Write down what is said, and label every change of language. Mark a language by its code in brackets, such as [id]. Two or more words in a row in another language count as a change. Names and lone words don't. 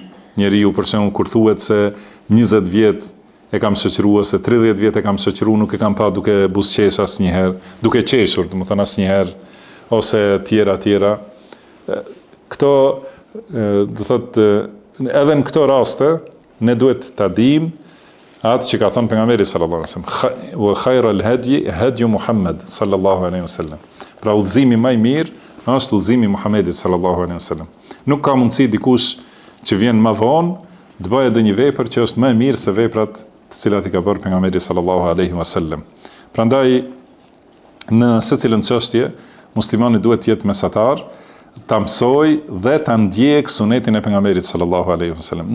[sq] Njeriu për shembull kur thuhet se 20 vjet e kam shoqëruar, se 30 vjet e kam shoqëruar, nuk e kam pa duke buzëqesh asnjëherë, duke qeshur, do të thonë asnjëherë, ose tjera. Këto, do thotë, edhe në këto raste ne duhet ta dimë atë që ka thënë pejgamberi [ar] صلى الله عليه وسلم, وخير الهدي محمد صلى الله عليه وسلم. [sq] Pra udhëzimi më i mirë është udhëzimi i Muhamedit [ar] صلى الله عليه وسلم. [sq] Nuk ka mundësi dikush që vjen më vonë të bëjë ndonjë vepër që është më e mirë se veprat të cilat i ka bërë pejgamberi [ar] صلى الله عليه وسلم. [sq] Prandaj në secilën çështje muslimani duhet të jetë mesatar, ta mësoj dhe ta ndjek sunetin e pejgamberit [ar] صلى الله عليه وسلم.